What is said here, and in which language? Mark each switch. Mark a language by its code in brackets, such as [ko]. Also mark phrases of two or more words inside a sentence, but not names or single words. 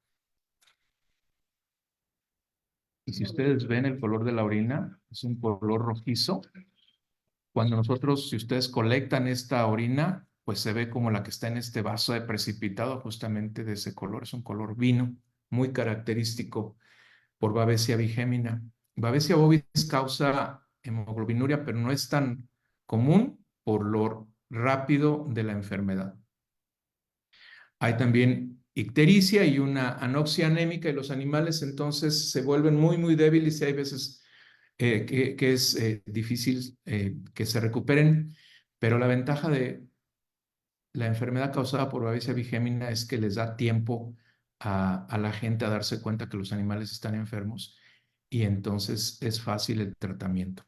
[es] Y si ustedes ven el color de la orina, es un color rojizo. Cuando nosotros, si ustedes colectan esta orina, pues se ve como la que está en este vaso de precipitado, justamente de ese color. Es un color vino, muy característico por Babesia bigémina. Babesia bovis causa hemoglobinuria, pero no es tan común por lo rápido de la enfermedad. Hay también ictericia y una anoxia anémica y los animales entonces se vuelven muy, muy débiles y hay veces que es difícil que se recuperen, pero la ventaja de la enfermedad causada por Babesia bigémina es que les da tiempo a la gente a darse cuenta que los animales están enfermos y entonces es fácil el tratamiento.